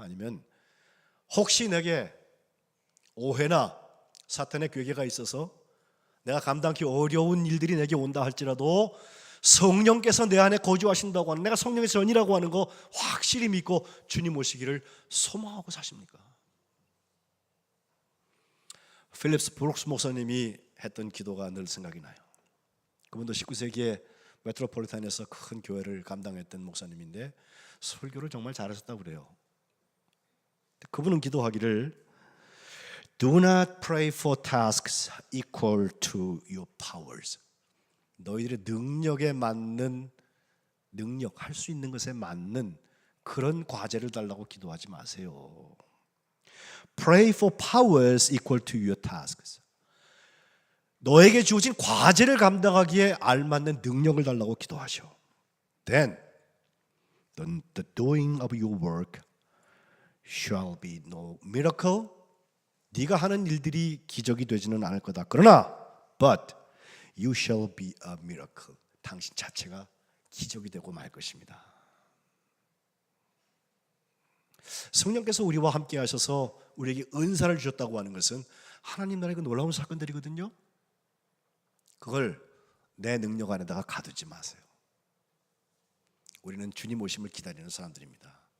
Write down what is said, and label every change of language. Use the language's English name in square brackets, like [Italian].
[Korean] 아니면 혹시 내게 오해나 사탄의 괴계가 있어서 내가 감당하기 어려운 일들이 내게 온다 할지라도 성령께서 내 안에 거주하신다고 하는, 내가 성령의 전이라고 하는 거 확실히 믿고 주님 오시기를 소망하고 사십니까? 필립스 브룩스 목사님이 했던 기도가 늘 생각이 나요. 그분도 19세기에 메트로폴리탄에서 큰 교회를 감당했던 목사님인데 설교를 정말 잘하셨다고 그래요. 그분은 기도하기를 [English] Do not pray for tasks equal to your powers. [Korean] 너희들의 능력에 맞는 능력, 할 수 있는 것에 맞는 그런 과제를 달라고 기도하지 마세요. [English] Pray for powers equal to your tasks. [Korean] 너에게 주어진 과제를 감당하기에 알맞는 능력을 달라고 기도하셔. [English] Then the doing of your work shall be no miracle. [Korean] 네가 하는 일들이 기적이 되지는 않을 거다. 그러나 [English] but you shall be a miracle. [Korean] 당신 자체가 기적이 되고 말 것입니다. 성령께서 우리와 함께 하셔서 우리에게 은사를 주셨다고 하는 것은 하나님 나라의 그 놀라운 사건들이거든요. 그걸 내 능력 안에다가 가두지 마세요. 우리는 주님 오심을 기다리는 사람들입니다.